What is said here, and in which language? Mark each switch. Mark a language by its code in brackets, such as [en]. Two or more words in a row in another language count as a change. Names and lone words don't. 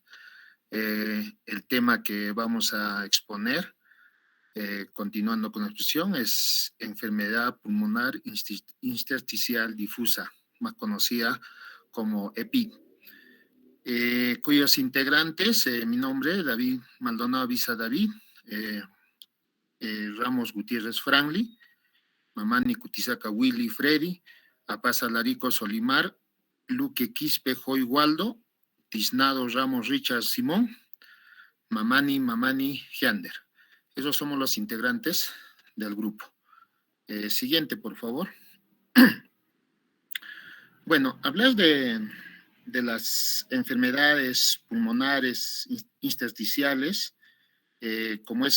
[es] El tema que vamos a exponer, continuando con la exposición, es enfermedad pulmonar intersticial difusa, más conocida como EPI, cuyos integrantes, mi nombre, David Maldonado Visa David, Ramos Gutiérrez Franli, Mamani Kutisaca Willy Freddy, Apasa Larico Solimar, Luque Quispe Joy Waldo, Tiznado Ramos Richard Simón, Mamani Giander. Esos somos los integrantes del grupo. Siguiente, por favor. Bueno, hablar de las enfermedades pulmonares intersticiales, como es